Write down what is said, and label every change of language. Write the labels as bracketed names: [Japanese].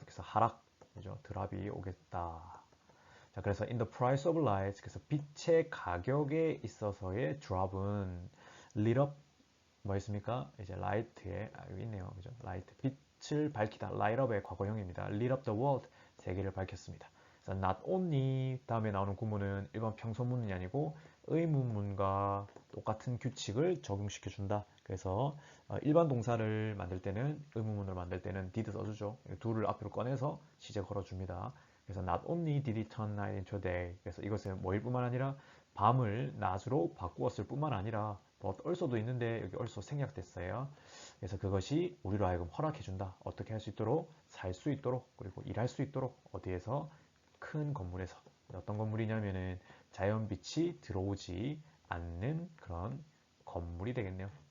[Korean] 그래서 하락, 그죠? 드랍이 오겠다. 자, 그래서 [English] in the price of light, [Korean] 그래서 빛의 가격에 있어서의 drop은 [English] lit up [Korean] 뭐 있습니까? 이제 light에 여기 있네요, 그죠? light 빛을 밝히다, [English] light up [Korean] 의 과거형입니다. [English] lit up the world [Korean] 세계를 밝혔습니다. 그래서 not only 다음에 나오는 구문은 일반 평소문이 아니고 의문문과 똑같은 규칙을 적용시켜 준다. 그래서 일반 동사를 만들 때는 의문문을 만들 때는 did 써주죠. do를 앞으로 꺼내서 시제 걸어줍니다. [English] 그래서 not only did it turn night into day. [Korean] 그래서 이것은 뭐일 뿐만 아니라 밤을 낮으로 바꾸었을 뿐만 아니라 but also도 있는데 여기 also 생략됐어요. 그래서 그것이 우리로 하여금 허락해준다. 어떻게 할 수 있도록 살 수 있도록 그리고 일할 수 있도록 어디에서 큰 건물에서 어떤 건물이냐면은 자연빛이 들어오지 않는 그런 건물이 되겠네요.